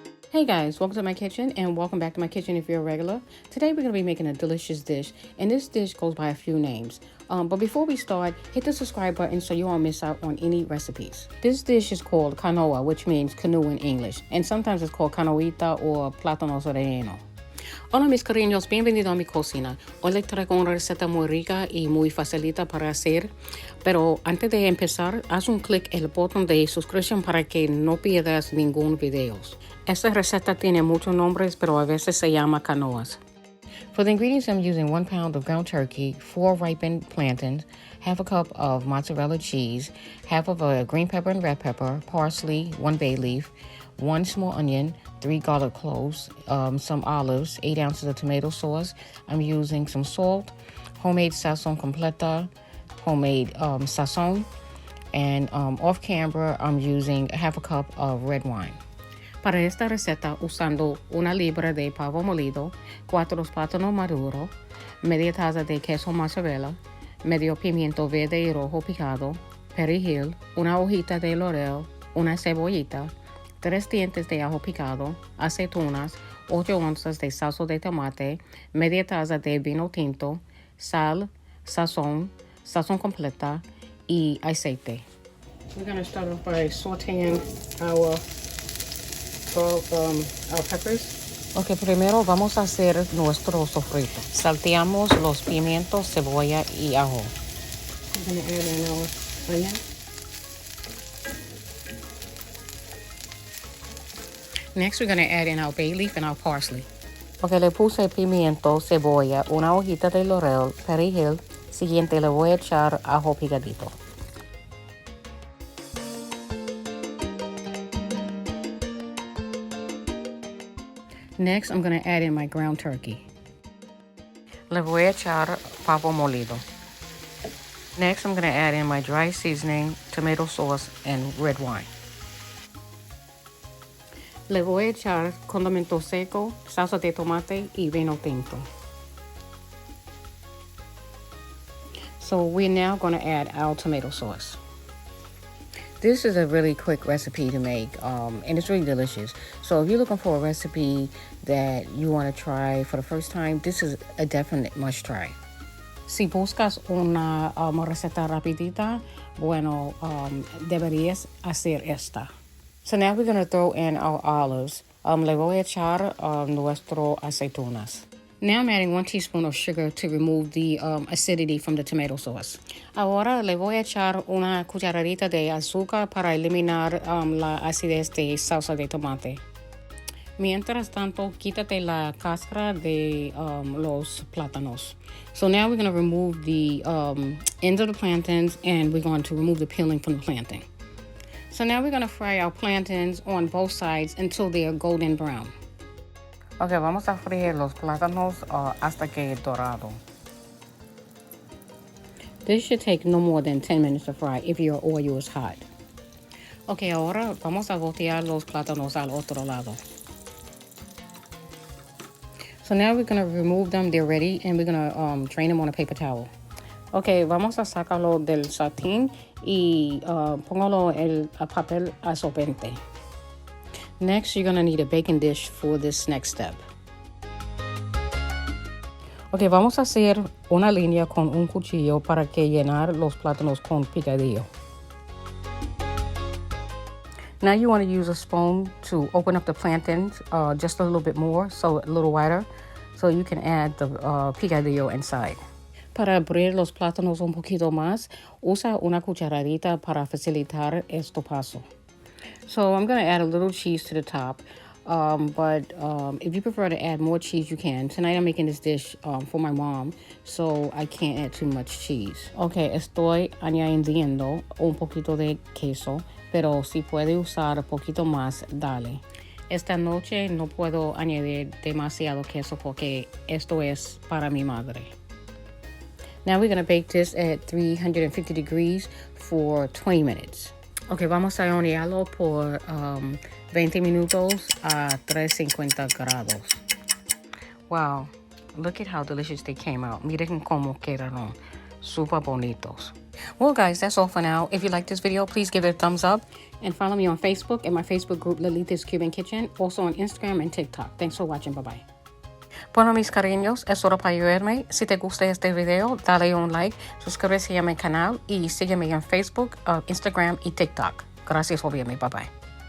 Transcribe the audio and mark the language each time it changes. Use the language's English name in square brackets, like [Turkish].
[English] Hey guys, welcome to my kitchen and welcome back to my kitchen if you're a regular. Today we're going to be making a delicious dish, and this dish goes by a few names. But before we start, hit the subscribe button so you won't miss out on any recipes. This dish is called canoa, which means canoe in English, and sometimes it's called canoita or plátanos relleno. [Spanish] Hola mis cariños, bienvenido a mi cocina. Hoy les traigo una receta muy rica y muy facilita para hacer. Pero antes de empezar, haz un clic en el botón de suscripción para que no pierdas ningún video. Esta receta tiene muchos nombres, pero a veces se llama canoas. [English] For the ingredients, I'm using 1 pound of ground turkey, 4 ripened plantains, half a cup of mozzarella cheese, half of a green pepper and red pepper, parsley, 1 bay leaf, 1 small onion, 3 garlic cloves, some olives, 8 ounces of tomato sauce. I'm using some salt, homemade sazon completa, homemade sazon, and off camera, I'm using half a cup of red wine. [Spanish] Para esta receta, usando 1 libra de pavo molido, 4 plátanos maduros, media taza de queso mozzarella, medio pimiento verde y rojo picado, perejil, 1 hojita de laurel, 1 cebollita, 3 dientes de ajo picado, aceitunas, 8 onzas de salsa de tomate, media taza de vino tinto, sal, sazón completa y aceite. [English] We're going to start off by sauteing our peppers. [Spanish] Ok, primero vamos a hacer nuestro sofrito. Salteamos los pimientos, cebolla y ajo. [English] We're going to add in our onion. Next, we're going to add in our bay leaf and our parsley. [Spanish] Ok, le puse pimiento, cebolla, 1 hojita de laurel, perejil. Siguiente, le voy a echar ajo picadito. [English] Next, I'm going to add in my ground turkey. [Spanish] Le voy a echar pavo molido. [English] Next, I'm going to add in my dry seasoning, tomato sauce, and red wine. [Spanish] Le voy a echar condimento seco, salsa de tomate y vino tinto. [English] So we're now going to add our tomato sauce. This is a really quick recipe to make, and it's really delicious. So if you're looking for a recipe that you want to try for the first time, this is a definite must try. [Spanish] Si buscas una receta rapidita, bueno, deberías hacer esta. [English] So now we're going to throw in our olives. [Spanish] Le voy a echar nuestro aceitunas. [English] Now I'm adding 1 teaspoon of sugar to remove the acidity from the tomato sauce. [Spanish] Ahora le voy a echar una cucharadita de azúcar para eliminar la acidez de salsa de tomate. Mientras tanto, quítate la cáscara de los plátanos. [English] So now we're going to remove the ends of the plantains, and we're going to remove the peeling from the plantain. So now we're going to fry our plantains on both sides until they are golden brown. [Spanish] Ok, vamos a freír los plátanos hasta que dorado. [English] This should take no more than 10 minutes to fry if your oil is hot. [Spanish] Ok, ahora vamos a voltear los plátanos al otro lado. [English] So now we're going to remove them, they're ready, and we're going to drain them on a paper towel. [Spanish] Ok, vamos a sacarlo del sartén y póngalo en el papel absorbente. [English] Next, you're going to need a baking dish for this next step. [Spanish] Ok, vamos a hacer una línea con un cuchillo para que llenar los plátanos con picadillo. [English] Now you want to use a spoon to open up the plantains just a little bit more, so a little wider, so you can add the picadillo inside. [Spanish] Para abrir los plátanos un poquito más, usa una cucharadita para facilitar este paso. [English] So I'm going to add a little cheese to the top, but if you prefer to add more cheese, you can. Tonight I'm making this dish for my mom, so I can't add too much cheese. [Spanish] Okay, estoy añadiendo un poquito de queso, pero si puede usar un poquito más, dale. Esta noche no puedo añadir demasiado queso porque esto es para mi madre. [English] Now we're going to bake this at 350 degrees for 20 minutes. [Spanish] Ok, vamos a hornearlo por 20 minutos a 350 grados. [English] Wow, look at how delicious they came out. [Spanish] Miren cómo quedaron. super bonitos. [English] Well, guys, that's all for now. If you like this video, please give it a thumbs up and follow me on Facebook and my Facebook group, Lolita's Cuban Kitchen, also on Instagram and TikTok. Thanks for watching. Bye-bye. [Spanish] Bueno, mis cariños, es hora para ayudarme. Si te gusta este video, dale un like, suscríbete a mi canal y sígueme en Facebook, Instagram y TikTok. Gracias por verme. Bye-bye.